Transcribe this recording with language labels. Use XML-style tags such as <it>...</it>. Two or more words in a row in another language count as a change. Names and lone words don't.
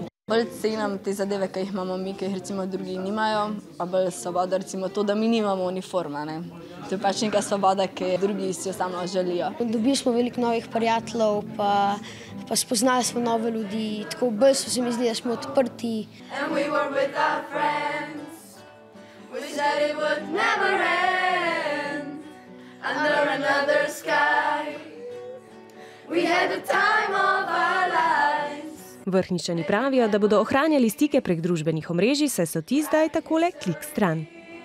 <sl>Bolj cenim te zadeve, ki jih imamo mi, ki jih recimo drugi nimajo, pa bolj svoboda recimo to, da mi nimamo uniforma, ne. To je pač neka svoboda, ki drugi si jo samo želijo. Dobili smo veliko novih prijateljev, pa spoznali smo nove ljudi, tako bolj se mi zdi, da smo odprti.</sl> <en>And we were with our friends, we said it would never end, under another sky, we had the time of our lives.</en> <sl>Vrhničani pravijo, da bodo ohranjali stike prek družbenih omrežij, saj so ti zdaj takole klik stran.</sl>